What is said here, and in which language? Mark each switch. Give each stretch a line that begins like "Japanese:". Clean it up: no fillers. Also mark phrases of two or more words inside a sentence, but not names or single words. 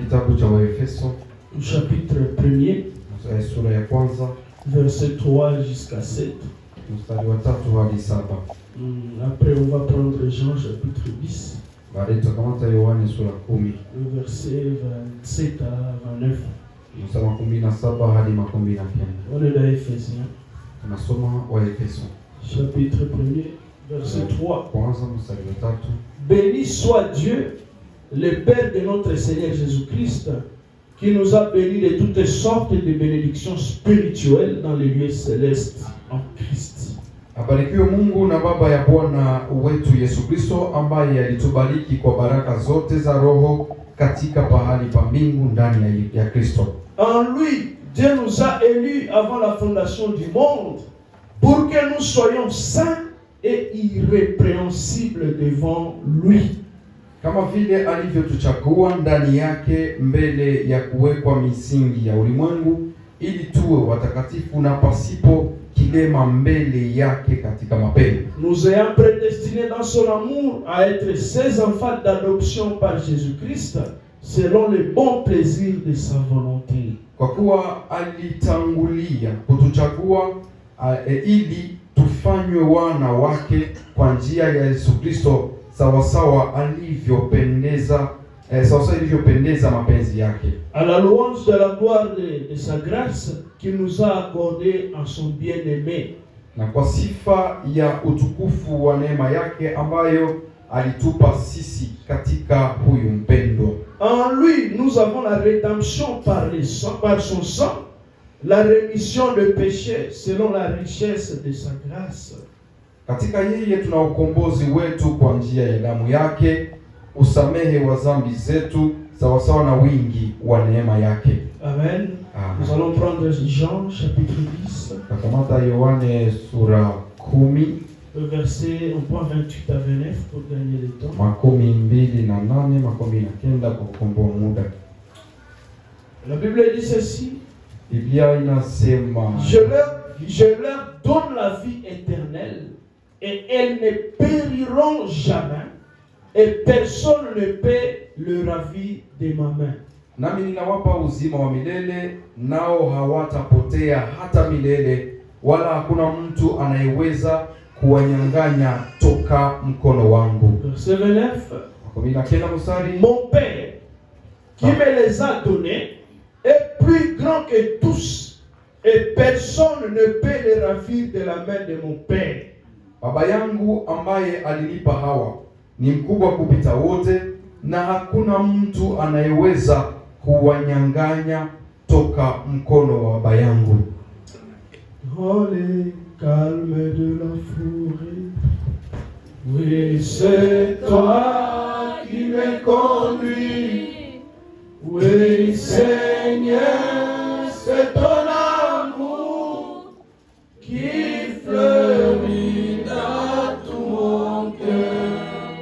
Swahili: kitabu cha Waefeso
French: chapitre 1er,
Swahili: sura ya kwanza
French: verset 3 jusqu'à 7.
Swahili: mstari wa 3 hadi 7.
French: Après, on va prendre Jean chapitre 10,
Swahili: Baadaye tutakamata Yohane sura 10
French: verset 27 à 29.
Swahili: mstari wa 17 hadi 29.
French: On est dans Éphésiens,
Swahili: Tunasoma Waefeso
French: chapitre 1er, verset 3.
Swahili: kwanza mstari wa 3.
French: Béni soit Dieu, le Père de notre Seigneur Jésus-Christ, qui nous a bénis de toutes sortes de bénédictions spirituelles dans les lieux célestes en Christ.
Swahili: Abarikiwe Mungu na Baba ya Bwana wetu Yesu Kristo, ambaye alitubariki kwa baraka zote za roho katika pahali pa mbingu ndani ya Kristo.
French: En lui, Dieu nous a élus avant la fondation du monde pour que nous soyons saints et irrépréhensibles devant lui.
Swahili: Kama vile alivyotuchagua ndani yake mbele ya kuwekwa misingi ya ulimwengu, ili tuwe watakatifu na pasipo kilema mbele yake katika mapendo.
French: Nous ayant prédestinés dans son amour à être ses enfants d'adoption par Jésus-Christ, selon le bon plaisir de sa volonté.
Swahili: Kwa kuwa alitangulia kutuchagua ili tufanywe wana wake kwa njia ya Yesu Kristo, sawasawa ilivyopendeza mapenzi yake.
French: À la louange de la gloire de sa grâce qu'il nous a accordée en son bien-aimé.
Swahili: Na kwa sifa ya utukufu wa neema yake ambayo alitupa sisi katika huyu mpendwa.
French: En lui, nous avons la rédemption par son sang, la rémission de péché selon la richesse de sa grâce.
Swahili: Katika yeye tuna ukombozi wetu kwa njia ya damu yake, usamehe wa dhambi zetu sawasawa na wingi wa neema yake. Amen.
French: Nous allons prendre Jean chapitre 10.
Swahili: Takamata Yohane sura 10.
French: Verset au point 28 à 29 pour gagner le temps.
Swahili: 28 kwa kukomboa muda.
French: La Bible dit ceci.
Swahili: Biblia inasema,
French: je leur donne la vie éternelle et elles ne périront jamais et personne ne peut le ravir de ma main.
Swahili: Nami ninawapa uzima wa milele, nao hawatapotea hata milele, wala hakuna mtu anayeweza kuwanyang'anya toka mkono wangu.
French: Verset 29. Mon Père qui me les a donnés est plus grand que tous et personne ne peut les ravir de la main de mon Père.
Swahili: Baba yangu ambaye alinipa hawa ni mkubwa kupita wote, na hakuna mtu anayeweza kuwanyang'anya toka mkono wa Baba yangu.
French: Oh, les calmes de la forêt, oui, c'est toi qui me conduis. Oui, Seigneur, c'est ton amour qui fleurit dans tout mon cœur.